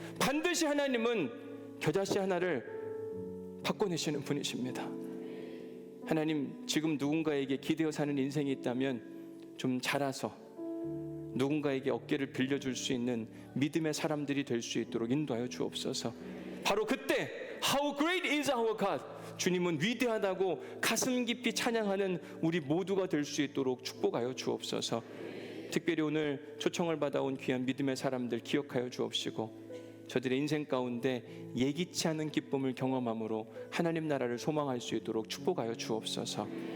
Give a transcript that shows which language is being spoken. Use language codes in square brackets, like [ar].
[ko] 반드시 하나님은 겨자씨 하나를 바꿔내시는 분이십니다. 하나님, 지금 누군가에게 기대어 사는 인생이 있다면 좀 자라서 누군가에게 어깨를 빌려줄 수 있는 믿음의 사람들이 될 수 있도록 인도하여 주옵소서. 바로 그때 [en] How great is our God! [ko] 주님은 위대하다고 가슴 깊이 찬양하는 우리 모두가 될 수 있도록 축복하여 주옵소서. 특별히 오늘 초청을 받아온 귀한 믿음의 사람들 기억하여 주옵시고 저들의 인생 가운데 예기치 않은 기쁨을 경험함으로 하나님 나라를 소망할 수 있도록 축복하여 주옵소서.